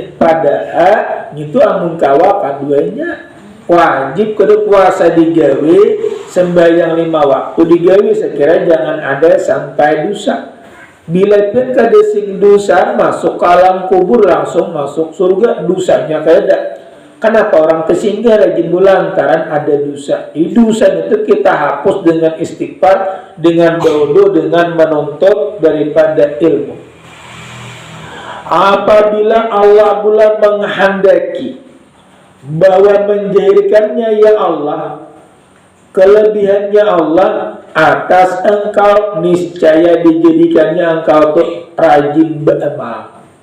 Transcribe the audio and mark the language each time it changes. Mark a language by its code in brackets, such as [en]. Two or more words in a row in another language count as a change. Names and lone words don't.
[bjn] Padahal itu amun kawa kaduanya wajib kudu puasa digawe, sembahyang 5 waktu digawe. Sekira jangan ada sampai dosa. Bila pun kada sing dosa masuk ke alam kubur langsung masuk surga, dosanya kada. [id] Kenapa orang tersinggah rajin lantaran ada dosa? Dosa itu kita hapus dengan istighfar, dengan doa, dengan menuntut daripada ilmu. Apabila Allah pula menghendaki bahwa menjadikannya ya Allah, kelebihannya Allah atas engkau, niscaya dijadikannya engkau tuh rajin beramal.